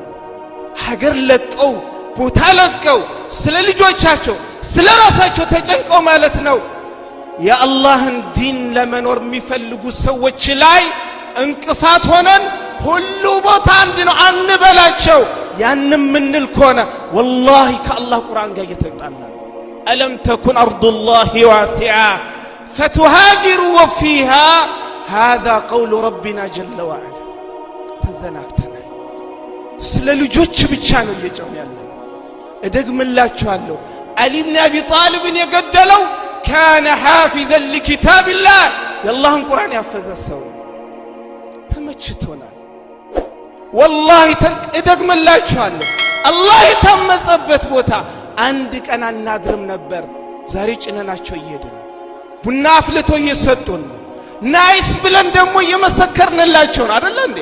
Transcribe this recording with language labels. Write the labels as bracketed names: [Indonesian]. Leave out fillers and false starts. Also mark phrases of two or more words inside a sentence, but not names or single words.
[Amharic] ሀገር ለቀው ቦታ ለቀው ስለ ልጆቻቸው ስለ ራሳቸው ተጨንቀው ማለት ነው የአላህን ዲን ለመኖር የሚፈልጉ ሰዎች ላይ እንቅፋት ሆነን ሁሉ ቦታ አንድ ነው አንበላቸው። ያንም ምንል ከሆነ والله ከአላህ ቁርአን ጋር እየተጣላ [Arabic] ألم تكن أرض الله واسعة فتهاجروا فيها هذا قول ربنا جل وعلا تزناكتنا [Amharic] ስለ ልጆች ብቻ ነው እየጮህ ያለው። እደግምላችኋለሁ علي بن ابي طالب የገደለው [Arabic] كان حافظا لكتاب الله [Amharic] የአላህን ቁርአን ያፈዘ ሰው። ተመችቶናል والله እደግምላችኋለሁ አላህ የታመጸበት ቦታ አንድ ቀን አናድርም ነበር። ዛሬ ጭነናቸው እየሄድን ቡና አፍልቶ እየሰጡን ናይስ ብለን ደግሞ እየመሰከርንላቸው አይደል እንዴ?